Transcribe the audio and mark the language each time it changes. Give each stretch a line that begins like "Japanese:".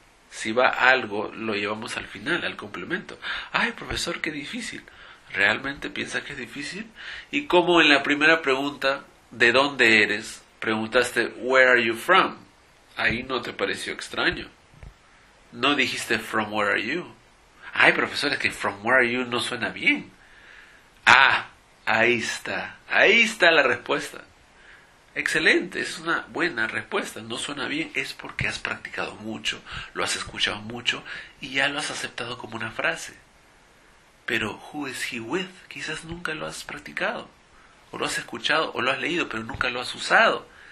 Spanish: Si va algo, lo llevamos al final, al complemento. Ay, profesor, qué difícil. ¿Realmente piensa que es difícil? Y como en la primera pregunta, ¿de dónde eres? Preguntaste,
English: where are you from?
Spanish: Ahí no te pareció extraño. No dijiste,
English: from where are you?
Spanish: Ay, profesor, es que
English: from where are you
Spanish: no suena bien. Ah, ahí está la respuesta. Excelente, es una buena respuesta. No suena bien, es porque has practicado mucho, lo has escuchado mucho y ya lo has aceptado como una frase. Pero
English: who is he with?
Spanish: Quizás nunca lo has practicado, o lo has escuchado, o lo has leído, pero nunca lo has usado.